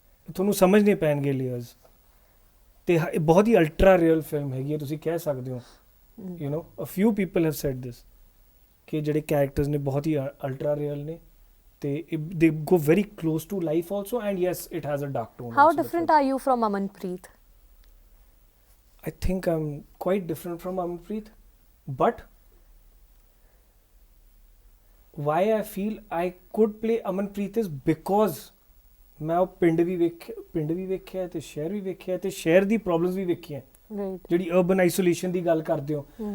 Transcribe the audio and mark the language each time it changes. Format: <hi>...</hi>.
<pa>ਤੁਹਾਨੂੰ ਸਮਝਣੇ ਪੈਣਗੇ ਲੇਅਰਸ। ਤੇ ਇਹ ਬਹੁਤ ਹੀ ਅਲਟਰਾ ਰੀਅਲ ਫਿਲਮ ਹੈਗੀ ਹੈ, ਤੁਸੀਂ ਕਹਿ ਸਕਦੇ ਹੋ।</pa> <en>you know a few people have said this</en> <pa>ਕਿ ਜਿਹੜੇ ਕੈਰੈਕਟਰਸ ਨੇ ਬਹੁਤ ਹੀ ਅਲਟਰਾ ਰੀਅਲ ਨੇ ਤੇ</pa> <en>they go very close to life also, and yes it has a dark tone. How different are you from Amanpreet? I think I'm quite different from Amanpreet, but why I feel I could play Amanpreet is because</en> <pa>ਮੈਂ ਉਹ ਪਿੰਡ ਵੀ ਵੇਖਿਆ ਤੇ ਸ਼ਹਿਰ ਵੀ ਵੇਖਿਆ ਤੇ ਸ਼ਹਿਰ ਦੀ problems ਵੀ ਵੇਖੀਆਂ ਜਿਹੜੀ ਅਰਬਨ ਆਈਸੋਲੇਸ਼ਨ ਦੀ ਗੱਲ ਕਰਦੇ ਹੋ।</pa>